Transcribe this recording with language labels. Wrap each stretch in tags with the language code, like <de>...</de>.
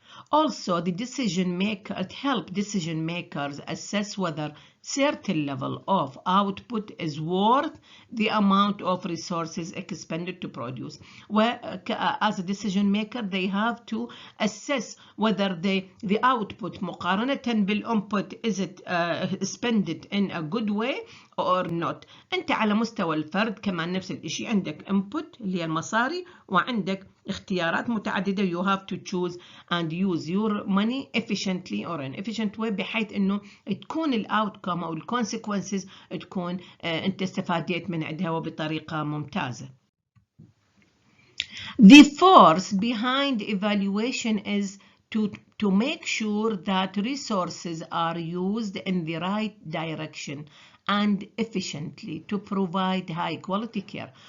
<en>Also, the it helps decision makers assess whether certain level of output is worth the amount of resources expended to produce. Where, as a decision maker, they have to assess whether the output</en> <ar>مقارنة</ar> <en>بالinput is it spent in a good way or not.</en> <ar>أنت على مستوى الفرد كمان نفس الإشي، عندك input اللي هي المصاري وعندك اختيارات متعددة.</ar> <en>You have to choose and use your money efficiently or in efficient way</en> <ar>بحيث إنه تكون الأوتكم أو الكونسيكونسز تكون أنت استفادت من عندها وبطريقة ممتازة.</ar> <en>The force behind evaluation is to make sure that resources are used in the right direction and efficiently to provide high quality care.</en>